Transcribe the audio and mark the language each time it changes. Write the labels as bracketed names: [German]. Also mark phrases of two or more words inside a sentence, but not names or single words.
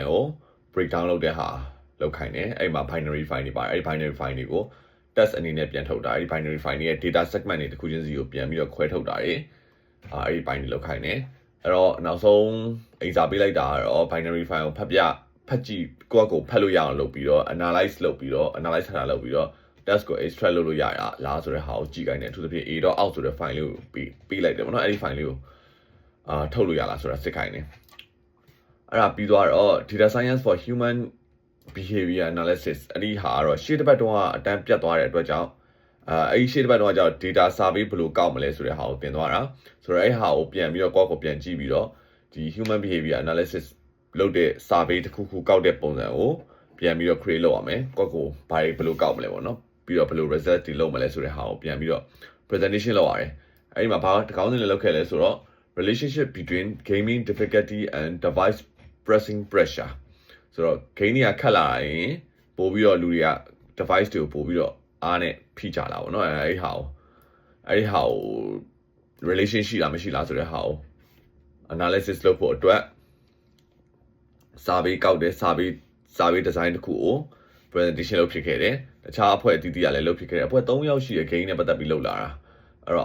[Burmese] ကို breakdown လုပ်တဲ့ဟာလုပ်ခိုင်းတယ်အဲ့ဒီမှာ [English] binary file [Burmese] တွေပါတယ်အဲ့ဒီ [English] binary file [Burmese] တွေကို test အနေနဲ့ပြန်ထုတ်တာအဲ့ဒီ [English] binary file [Burmese] တွေရဲ့ [English] data segment [Burmese] တွေတစ်ခုချင်းစီကိုပြန်ပြီးတော့ခွဲထုတ်တာတွေအဲ့ဒီ binary လုပ်ခိုင်းတယ်အဲ့တော့နောက်ဆုံး example ပေးလိုက်တာကတော့ [English] binary file [Burmese] ကိုဖတ်ကြည့်ကိုယ့်ကိုဖတ်လို့ရအောင် လုပ်ပြီးတော့ analyze လုပ်ပြီးတော့ analyze ထားတာလုပ်ပြီးတော့ test ကို extract လုပ်လို့ရလားဆိုတဲ့ဟာကိုကြည့်ခိုင်းတယ်အထူးသဖြင့် a.out ဆိုတဲ့ file လေးကိုပေးလိုက်တယ်ပေါ့နော်အဲ့ဒီ file လေးကိုထုတ်လို့ရလားဆိုတာစစ်ခိုင်းတယ်အဲ့ဒါပြီးသွားတော့ data [English] science for human behavior analysis [Burmese] အဲ့ဒီဟာကတော့ရှေ့တစ်ပတ်တုန်းကအတန်းပြတ်သွားတဲ့အတွက်ကြောင့်အဲ့ဒီရှေ့တစ်ပတ်တုန်းကကြောင့် [English] data survey [Burmese] ဘယ်လိုကောက်မလဲဆိုတဲ့ဟာကိုသင်သွားတာ ဆိုတော့အဲ့ဟာကိုပြန်ပြီးတော့ကိုယ့်ကိုပြန်ကြည့်ပြီးတော့ဒီ [English] human behavior analysis [Burmese] လုပ်တဲ့ survey တစ်ခုခုကောက်တဲ့ပုံစံကိုပြန်ပြီးတော့ create လုပ်ရမယ်ကိုယ့်ကိုဘာတွေဘယ်လိုကောက်မလဲပေါ့နော်ပြီးတော့ဘယ်လို result တွေလုပ်မလဲဆိုတဲ့ဟာကိုပြန်ပြီးတော့ presentation လုပ်ရတယ်အဲ့ဒီမှာဘာတကောင်းစင်လေးလုပ်ခဲ့လဲဆိုတော့ [English] relationship between gaming difficulty and device pressing pressure [Burmese] ဆိုတော့ game တွေကခက်လာရင်ပို့ပြီးတော့လူတွေက device တွေကိုပို့ပြီးတော့အားနဲ့ဖိချလာပေါ့နော်အဲ့ဒီဟာကို relation ရှိလားမရှိလားဆိုတဲ့ဟာကို analysis လုပ်ဖို့အတွက် survey ကောက်တဲ့ [English] survey design [Burmese] တစ်ခုကို presentation လုပ်ဖြစ်ခဲ့တယ်တခြားအဖွဲ့အသီးသီးကလည်းလုပ်ဖြစ်ခဲ့တယ်အဖွဲ့3ယောက်ရှိတဲ့ game နဲ့ပတ်သက်ပြီးလုပ်လာတာအဲ့တော့အား